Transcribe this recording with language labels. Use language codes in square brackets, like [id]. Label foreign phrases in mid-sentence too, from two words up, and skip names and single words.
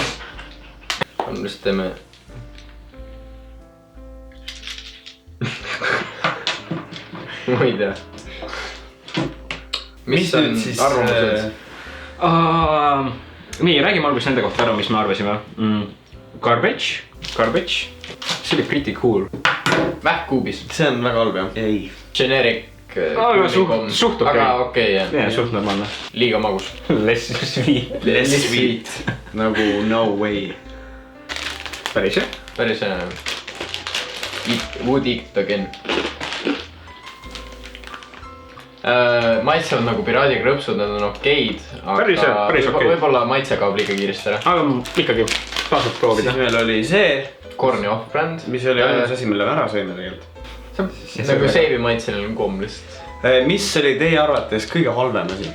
[et] lihtsalt teeme . ma ei tea . mis on arvamused ? nii , räägime alguses nende kohta ära , mis me arvasime . Garbage , see oli [en] pretty cool . Mähkkuubis . [et] see on väga halb jah . ei . Generic . aga suht okei . aga okei jah . jah , suht normaalne . liiga magus . [en] Less sweet . Less sweet . nagu no way . [et] päris jah . päris hea . [en] Would eat again . [et] maitsevad nagu piraadikrõpsud, nad on okeid. Päris okei. Võib-olla maitse kaob liiga kiiresti ära. Aga ikkagi tasub proovida. Siis meil oli see, Korni off-brand. mis oli ainus asi, mille ära sõime tegelikult. See on nagu seivi maitseline komm lihtsalt. Mis oli teie arvates kõige halvem asi?